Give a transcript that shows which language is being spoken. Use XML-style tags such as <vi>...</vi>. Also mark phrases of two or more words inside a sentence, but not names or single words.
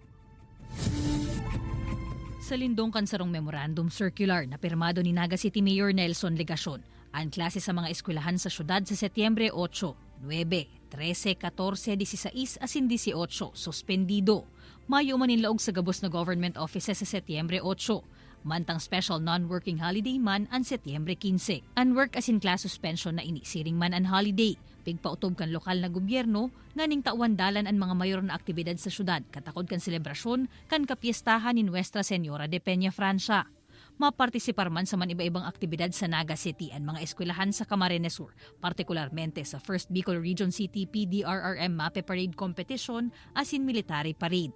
<bik>Sa lindong kansarong</bik> <en>memorandum circular</en> <bik>na pirmado ni Naga City Mayor Nelson Legacion, ang klase sa mga eskwelahan sa syudad sa Setyembre 8, 9, 13, 14, 16 asin 18 suspendido. Mayo maninlaog sa gabos na government offices sa Setyembre 8. Mantang</bik> <en>special non-working holiday</en> <bik>man ang Setyembre 15. Ang</bik> <en>work as in class suspension</en> <bik>na inisiring man ang holiday. Pigpautob kan lokal na gobyerno nga ning tawandalan ang mga mayor na aktibidad sa syudad katakod kan selebrasyon kan kapiestahan ni Nuestra Señora de Peña Francia. Mapartisipar man sa man iba-ibang aktibidad sa Naga City ang mga eskwelahan sa Camarines Sur, partikularmente sa First Bicol Region City PDRRM MAPE Parade Competition asin Military Parade.</bik>